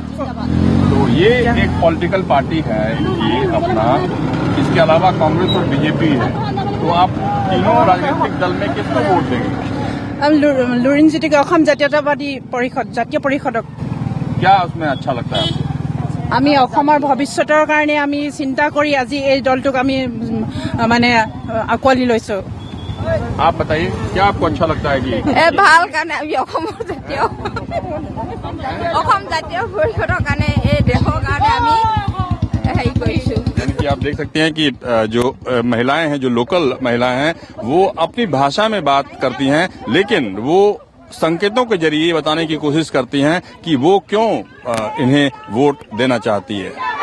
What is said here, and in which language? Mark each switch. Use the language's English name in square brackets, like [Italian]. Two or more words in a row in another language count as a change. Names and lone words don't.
[Hindi] तो ये एक पॉलिटिकल पार्टी है ये अपना, इसके अलावा कांग्रेस और बीजेपी है, तो आप तीनों राजनीतिक दल में किसको वोट देंगे? लुरिनज्योति असम जातीयतावादी परिषद, जातीय परिषदक। क्या उसमें अच्छा लगता है आपको? [Assamese] আমি অসমৰ ভৱিষ্যতৰ কাৰণে আমি চিন্তা কৰি আজি এই দলটোক আমি মানে আকোৱালি লৈছো। [Hindi] आप बताइए, क्या आपको अच्छा लगता है कि [Assamese] ভাল কাৰণে আমি অসমৰ জাতীয় পৰিষদৰ কাৰণে এই দেশৰ কাৰণে আমি হেৰি কৰিছো। [Hindi] यानी कि आप देख सकते हैं कि जो महिलाएं हैं, जो लोकल महिलाएं हैं, वो अपनी भाषा में बात करती हैं, लेकिन वो संकेतों के जरिए बताने की कोशिश करती हैं कि वो क्यों इन्हें वोट देना चाहती है।